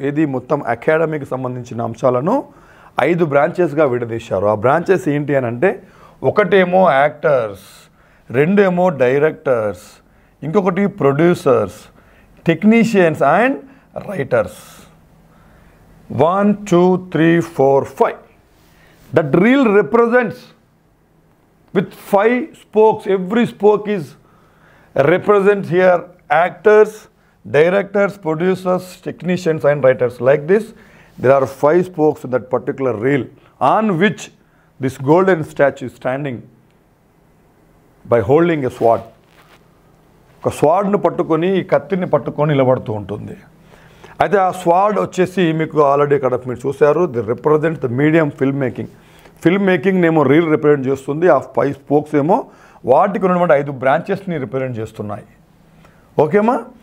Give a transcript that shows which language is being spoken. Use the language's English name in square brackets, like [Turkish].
[Telugu] ఇది మొత్తం అకాడమీకి సంబంధించిన అంశాలను 5 బ్రాంచెస్గా విడదీశారు. ఆ బ్రాంచెస్ ఏంటి అని అంటే, ఒకటేమో యాక్టర్స్, 2 ఏమో డైరెక్టర్స్, ఇంకొకటి producers, technicians and writers. [English] 1, 2, 3, 4, 5. That reel represents with 5 spokes. Every spoke is represents here actors, directors, producers, technicians and writers. Like this, there are 5 spokes in that particular reel on which this golden statue is standing by holding a sword. [Telugu] ఒక స్వాడ్ను పట్టుకొని, ఈ కత్తిని పట్టుకొని నిలబడుతూ ఉంటుంది. అయితే ఆ స్వాడ్ వచ్చేసి మీకు ఆల్రెడీ ఇక్కడ మీరు చూశారు, [English] The represent the medium film making. [Telugu] Film making ఏమో రీల్ రిప్రజెంట్ చేస్తుంది, ఆ 5 స్పోక్స్ ఏమో వాటికి ఉన్నటువంటి 5 బ్రాంచెస్ని రిప్రజెంట్ చేస్తున్నాయి. ఓకేమా?